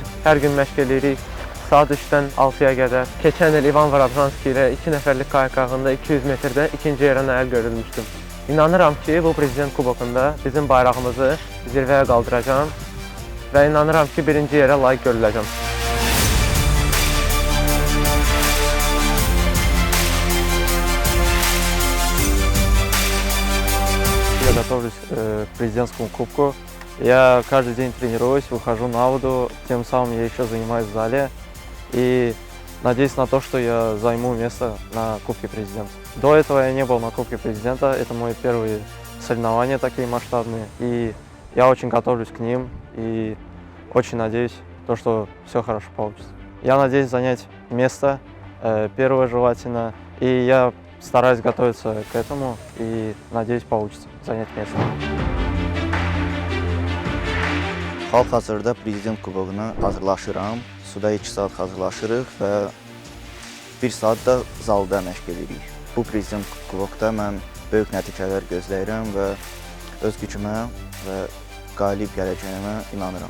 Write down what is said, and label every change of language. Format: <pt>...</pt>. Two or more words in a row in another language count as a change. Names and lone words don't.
<az>Hər gün məşq edirik. Saat 3-dən 6-ya qədər. Keçən il İvan Varabjanski ilə 2 nəfərlik kaykağında 200 metrdə ikinci yerə nail görülmüşdüm. İnanıram ki, bu Prezident kubokunda bizim bayrağımızı zirvəyə qaldıracağam və inanıram ki, birinci yerə layiq görüləcəm.</az> <ru>Я готовлюсь к президентскому кубку. Я каждый день тренируюсь, выхожу на воду, тем самым я еще занимаюсь в зале. И надеюсь на то, что я займу место на Кубке Президента. До этого я не был на Кубке Президента, это мои первые соревнования такие масштабные. И я очень готовлюсь к ним и очень надеюсь, что все хорошо получится. Я надеюсь занять место, первое желательно, и я стараюсь готовиться к этому и надеюсь получится занять место.</ru> <az>Hal-hazırda Prezident kuboguna hazırlaşıram. Suda 2 saat hazırlaşırıq və 1 saat da zalda məşq edirik. Bu Prezident kubokda mən böyük nəticələr gözləyirəm və öz gücümə və qalib gələcəyimə inanıram.</az>